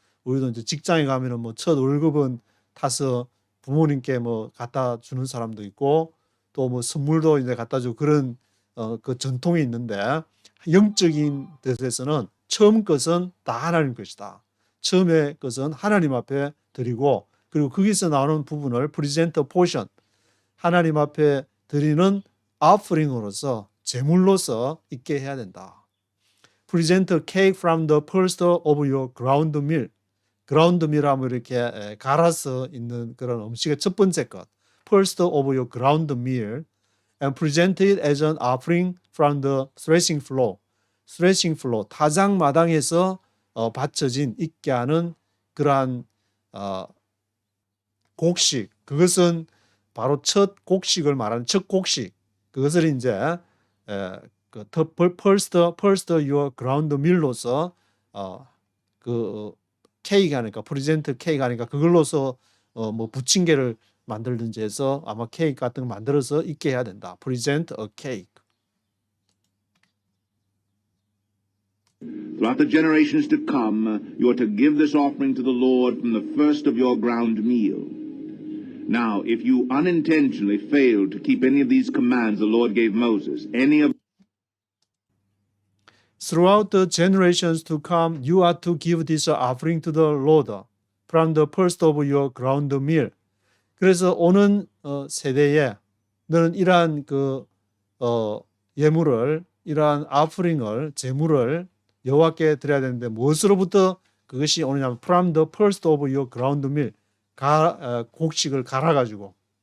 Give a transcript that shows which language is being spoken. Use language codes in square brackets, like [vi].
[ko] 우리도 이제 직장에 가면은 뭐 첫 월급은 타서 부모님께 뭐 갖다 주는 사람도 있고 또 뭐 선물도 이제 갖다 주고 그런 그 전통이 있는데 영적인 뜻에서는 처음 것은 다 하나님 것이다. 처음의 것은 하나님 앞에 드리고 그리고 거기서 나오는 부분을 [en] present a portion, [ko] 하나님 앞에 드리는 offering으로서 제물로서 있게 해야 된다. [en] Present a cake from the first of your ground meal. ground meal [ko] 하면 이렇게 갈아서 있는 그런 음식의 첫 번째 것. [en] First of your ground meal. And present it as an offering from the threshing floor. [ko] threshing floor, 타작 마당에서 받쳐진 있게 하는 그러한 곡식. 그것은 바로 첫 곡식을 말하는 첫 곡식. 그것을 이제 그 [en] first your ground meal [ko] 로서 그 케이크 하니까 프레젠트 케이크 하니까 그걸로서 뭐 부침개를 만들든지 해서 아마 케이크 같은 거 만들어서 있게 해야 된다. [en] present a cake. Throughout the generations to come, you are to give this offering to the Lord from the first of your ground meal. Now, if you unintentionally fail to keep any of these commands the Lord gave Moses, any of Throughout the generations to come, you are to give this offering to the Lord from the first of your ground meal. [ko] 그래서 오는 세대에 너는 이러한 예물을, 이러한 offering을, 제물을 여호와께 드려야 되는데 무엇으로부터 그것이 오느냐면 [en] from the first of your ground meal, [ko] 곡식을 갈아가지고